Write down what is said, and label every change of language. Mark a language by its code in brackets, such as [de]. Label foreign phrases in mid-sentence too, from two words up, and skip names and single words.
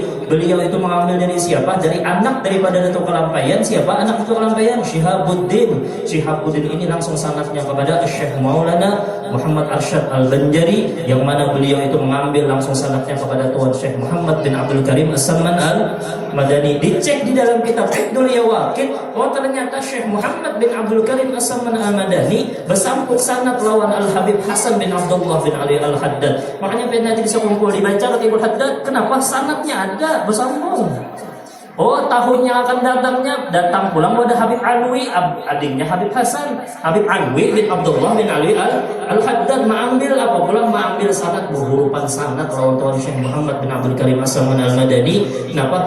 [bjn] Beliau itu mengambil dari siapa? Dari anak daripada Datuk Kelampayan. Siapa anak Datuk Kelampayan? Syihabuddin ini langsung sanadnya kepada Syekh Maulana Muhammad Arsyad Al-Banjari, yang mana beliau itu mengambil langsung sanadnya kepada Tuan Syekh Muhammad bin Abdul Karim As-Samman Al-Madani. Dicek di dalam kitab Iqdul Yawaqit, oh ternyata Syekh Muhammad bin Abdul Karim As-Samman Al-Madani bersambung sanad lawan Al-Habib Hasan bin Abdullah bin Ali Al-Haddad. Makanya nanti bisa kumpul dibaca Ratibul Haddad. Kenapa? Sanadnya ada bersambung. Oh tahunnya akan datang pulang pada Habib Alwi, adiknya Habib Hasan. Habib Alwi bin Abdullah bin Ali Al-Haddad mengambil apa pula? Mengambil sanad berhurupan sanad lawan Syekh Muhammad bin Abdul Karim As-Samman Al-Madani. Kenapa?